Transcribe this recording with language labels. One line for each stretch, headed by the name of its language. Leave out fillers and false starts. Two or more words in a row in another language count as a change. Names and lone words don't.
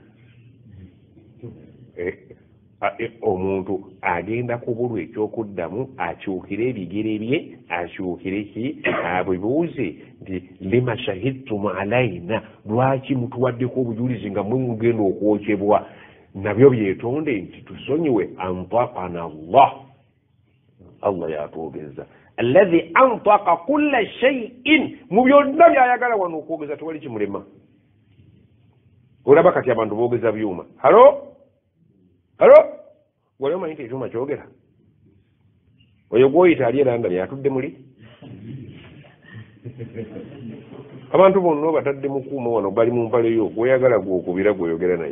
Ganda: Omuntu agenda kubulwa ekyokuddamu akyukire ebigere bye akyukire ki abwebuuze nti
Arabic: لم شهدتم علينا,
Ganda: lwaki mutuwaddeko obujulizi nga mwe mugenda okwokyebwa? Nabyo byetonde nti tusonyiwe.
Arabic: أنطقنا الله
Ganda: yatwogeza,
Arabic: الذي أنطق كل شيء,
Ganda: mu byonna byayagala wano okwogeza tewali kimulema. Olaba kati abantu boogeza byuma. Halo wali omanyi nti ekyuma kyogera? Oyo gwoyita ali London yatudde muli? Abantu bonna batadde mu kuuma wano bali mu mpale yo, gweyagala gwokubira gwoyogera naye.